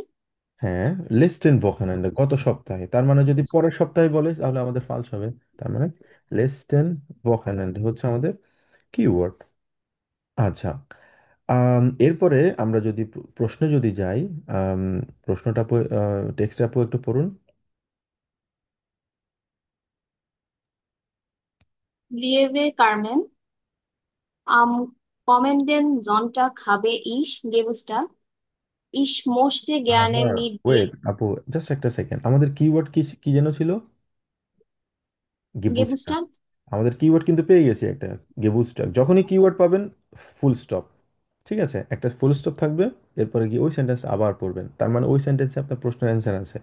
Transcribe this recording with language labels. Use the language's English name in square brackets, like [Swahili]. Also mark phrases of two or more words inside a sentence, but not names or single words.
[Bangla] হ্যাঁ, [German] letzten Wochenende, [Bangla] গত সপ্তাহে। তার মানে যদি পরের সপ্তাহে বলে তাহলে আমাদের ফালস হবে। তার মানে [German] letzten Wochenende [Bangla] হচ্ছে আমাদের কিওয়ার্ড। আচ্ছা, এরপরে আমরা যদি প্রশ্নে যদি যাই, আম, প্রশ্নটা টেক্সট আপু একটু পড়ুন। [German] Liebe Carmen, am kommenden Sonntag habe ich Geburtstag. Ich möchte gerne [Bangla] আবার [German] mit dir [Bangla] ওয়েট আপু, জাস্ট একটা সেকেন্ড, আমাদের কিওয়ার্ড কি কি যেন ছিল? গিবুস্টার। Geburtstag? আমাদের কিওয়ার্ড কিন্তু পেয়ে গেছি একটা, গেবুস্টাক। যখনই কিওয়ার্ড পাবেন, [English] full stop. [Bangla] ঠিক আছে, একটা [English] full stop [Bangla] থাকবে, এরপরে গিয়ে ওই সেন্টেন্সটা আবার পড়বেন, তার মানে ওই সেন্টেন্সে আপনার প্রশ্নের অ্যান্সার আছে।